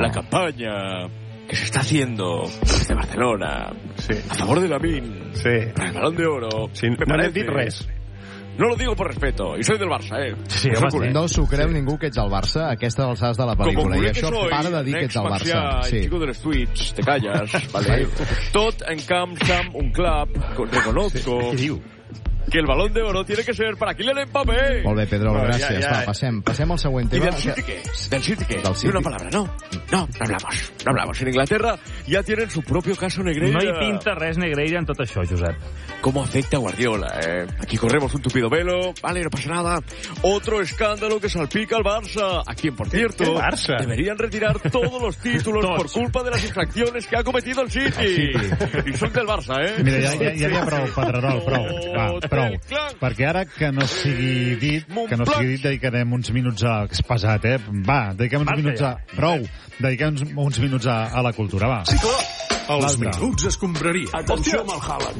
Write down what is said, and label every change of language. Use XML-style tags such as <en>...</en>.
<es>La campanya que se está haciendo desde Barcelona, sí, a favor de Lamín, sí, para el Balón de Oro,</es> <ca>sí,</ca> <es>me parece...</es> <ca>No he dit res.</ca> <es>No lo digo por respeto, y soy del Barça, ¿eh? Sí, no, sí.</es> <ca>No s'ho creu, sí, ningú, que ets el Barça, aquesta alçada de la pel·lícula. I això para de dir que ets el Barça.</ca> <es>Sí. Chico de los tweets, te callas, ¿vale?</es> <ca>Tot en camp, camp, un club,</ca> <es>reconozco...</es> <ca>Sí. Què diu?</ca> <es>Que el Balón de Oro tiene que ser para Kylian Mbappé.</es> <ca>Molt bé, Pedro, bueno, gràcies. Ja, ja. Va, passem al següent tema. I del City, què? Del City, què? Del City.</ca> <es>Una palabra, no? No, no hablamos. No hablamos. En Inglaterra ya tienen su propio caso Negreira.</es> <ca>No hi pinta res Negreira en tot això, Josep.</ca> <es>¿Cómo afecta a Guardiola, eh? Aquí corremos un tupido velo. Vale, no pasa nada. Otro escándalo que salpica al Barça. A quien, por cierto, ¿qué Barça? Deberían retirar todos los títulos por culpa de las infracciones que ha cometido el City. Sí. Y son del Barça, eh?</es> <ca>Mira, ja hi ha prou, Pedrerol, prou. Va. Prou, perquè ara que no sigui dit, dediquem uns minuts a... Que és pesat, eh? Va, dediquem uns minuts a... Prou, dediquem uns minuts a la cultura, va. Sí, clar. Els minuts es compraria. Atenció amb el Haaland.</ca>